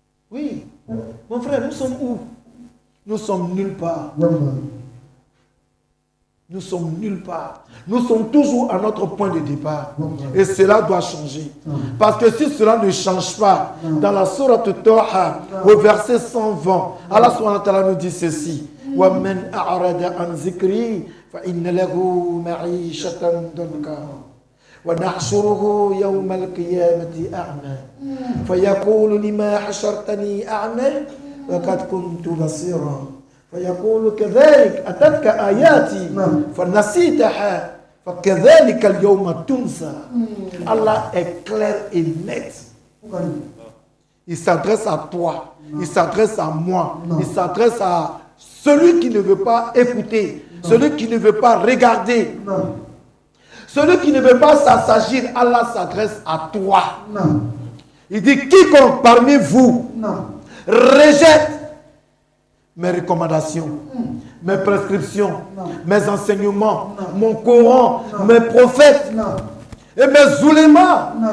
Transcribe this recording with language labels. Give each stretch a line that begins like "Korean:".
French: Oui, mon frère, nous sommes où? Nous sommes nulle part. Nous sommes nulle part. Nous sommes toujours à notre point de départ. Et cela doit changer. Parce que si cela ne change pas, dans la sourate Taha, au verset 120, Allah subhanahu wa ta'ala nous dit ceci.
Arabic: وَمَنْ أَعْرَضَ عَنْ ذِكْرِي فَإِنَّ لَهُ مَعِيشَةً ضَنْكًا وَنَحْشُرُهُ يَوْمَ الْقِيَامَةِ أَعْمَى فَيَقُولُ لِمَا حَشَرْتَنِي أَعْمَى وَقَدْ كُنْتُ بَصِيرًا فيقول كذلك أتتك آياتي فنسيتها فكذلك اليوم تنسى.
French: Allah est clair et net. Il s'adresse à toi, il s'adresse à moi, il s'adresse à celui qui ne veut pas écouter, celui qui ne veut pas regarder, celui qui ne veut pas s'assagir. Allah s'adresse à toi. Il dit quiconque parmi vous rejette mes recommandations, mes prescriptions, mes enseignements, mon Coran, mes prophètes et mes oulémas.